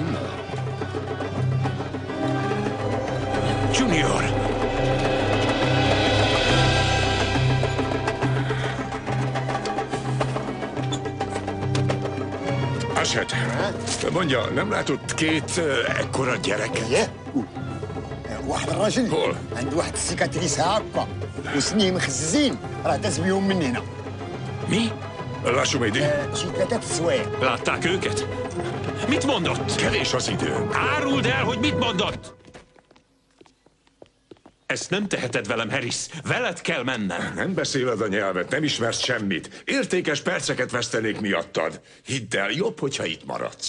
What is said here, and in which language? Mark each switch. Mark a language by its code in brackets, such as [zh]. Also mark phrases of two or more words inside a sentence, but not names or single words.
[hu] Junior. Ashet, mondja, nem látott két ekkora gyereket? [ar] واحد الراجل عنده واحد السيكاتريس هاكا وسنيه مخزين راه داز بيهم من هنا. [hu] Mi? Lassú, Médi. [ar] شي 3 سوايع. [hu] Látták őket? Mit mondott? Kevés az idő. Áruld el, hogy mit mondott! Ezt nem teheted velem, Harris. Veled kell mennem. Nem beszéled a nyelvet, nem ismersz semmit. Értékes perceket vesztenék miattad. Hidd el, jobb, hogyha itt maradsz.